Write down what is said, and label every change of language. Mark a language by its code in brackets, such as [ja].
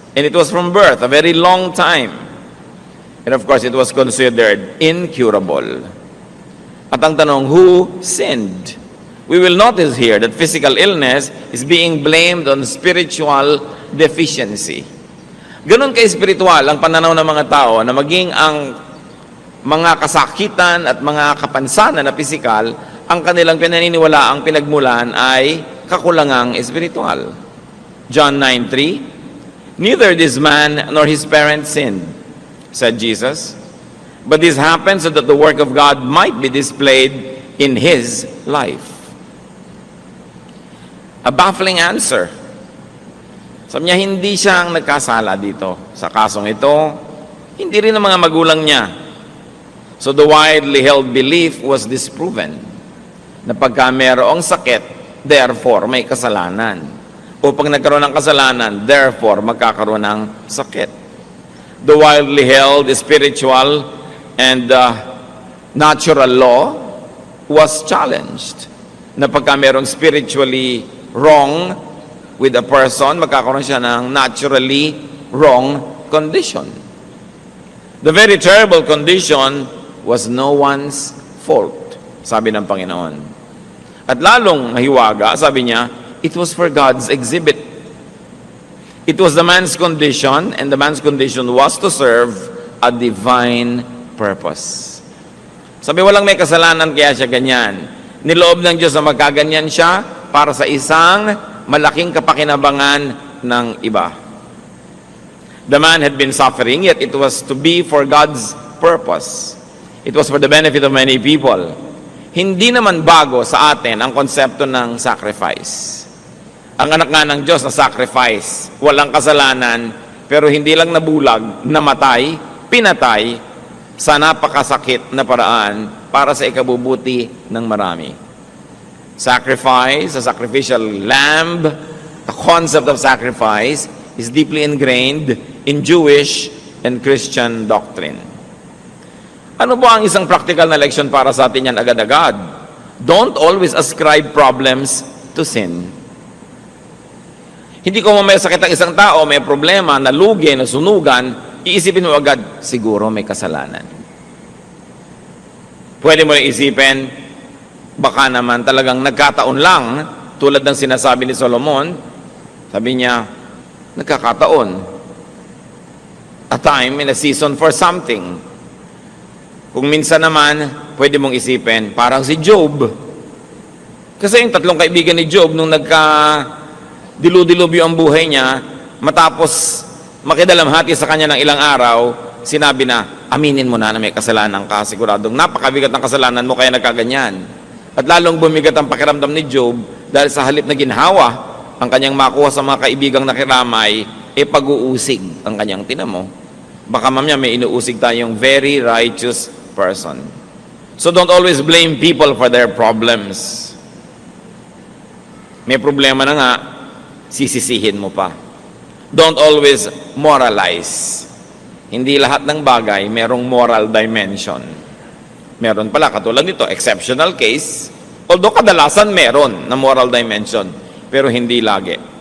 [en] And it was from birth, a very long time. And of course, it was considered incurable. [tl] At ang tanong, [en] who sinned? We will notice here that physical illness is being blamed on spiritual deficiency. [tl] Ganun ka-espiritual ang pananaw ng mga tao na maging ang mga kasakitan at mga kapansanan na pisikal, ang kanilang pinaniniwala, ang pinagmulan ay kakulangang espiritual. [en] John 9:3, neither this man nor his parents sinned, said Jesus, but this happened so that the work of God might be displayed in his life. A baffling answer. [tl] Sabi niya, hindi siya ang nagkasala dito. Sa kasong ito, hindi rin ang mga magulang niya. [en] So the widely held belief was disproven [tl] na pagka mayroong sakit, [en] therefore [tl] may kasalanan. O pag nagkaroon ng kasalanan, [en] therefore [tl] magkakaroon ng sakit. [en] The widely held spiritual and natural law was challenged. [tl] Na pagka mayroong [en] spiritually wrong with a person, [tl] magkakaroon siya ng [en] naturally wrong condition. The very terrible condition was no one's fault, [tl] sabi ng Panginoon. At lalong nahiwaga, sabi niya, [en] it was for God's exhibit. It was the man's condition, and the man's condition was to serve a divine purpose. [tl] Sabi, walang may kasalanan kaya siya ganyan. Niloob ng Diyos na magkaganyan siya para sa isang malaking kapakinabangan ng iba. [en] The man had been suffering, yet it was to be for God's purpose. It was for the benefit of many people. [tl] Hindi naman bago sa atin ang konsepto ng sacrifice. Ang anak nga ng Diyos na sacrifice, walang kasalanan, pero hindi lang nabulag, namatay, pinatay, sa napakasakit na paraan para sa ikabubuti ng marami. [en] Sacrifice, a sacrificial lamb, the concept of sacrifice is deeply ingrained in Jewish and Christian doctrine. [tl] Ano ba ang isang practical na leksyon para sa atin yan agad-agad? [en] Don't always ascribe problems to sin. [tl] Hindi ko may sakit ang isang tao, may problema, nalugi, nasunugan, iisipin mo agad, siguro may kasalanan. Pwede mo na isipin, baka naman talagang nagkataon lang, tulad ng sinasabi ni Solomon, sabi niya, nagkakataon. [en] A time and a season for something. [tl] Kung minsan naman, pwede mong isipin, parang si Job. Kasi yung tatlong kaibigan ni Job, nung dilu-dilubyo ang buhay niya, matapos makidalamhati sa kanya ng ilang araw, sinabi na, aminin mo na may kasalanan ka, siguradong napakabigat ng kasalanan mo kaya nagkaganyan. At lalong bumigat ang pakiramdam ni Job dahil sa halip na ginhawa ang kanyang makuha sa mga kaibigang nakiramay, pag-uusig ang kanyang tinamo. Baka mamaya may inuusig tayong [en] very righteous person. So don't always blame people for their problems. [tl] May problema na nga, sisisihin mo pa. [en] Don't always moralize. [tl] Hindi lahat ng bagay merong moral dimension. Meron pala, katulad nito, [en] exceptional case, [tl] although kadalasan meron na moral dimension, pero hindi lagi.